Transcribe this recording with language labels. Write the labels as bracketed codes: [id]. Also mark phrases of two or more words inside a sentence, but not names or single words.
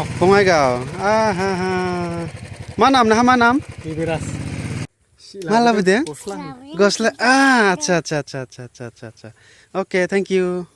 [brx] बङाइगाव। मा नाम नोंहा, मा नाम? बिबिराज। मा लाबोदों? गस्ला। [hi] अच्छा अच्छा अच्छा अच्छा अच्छा अच्छा अच्छा। [en] okay, thank you.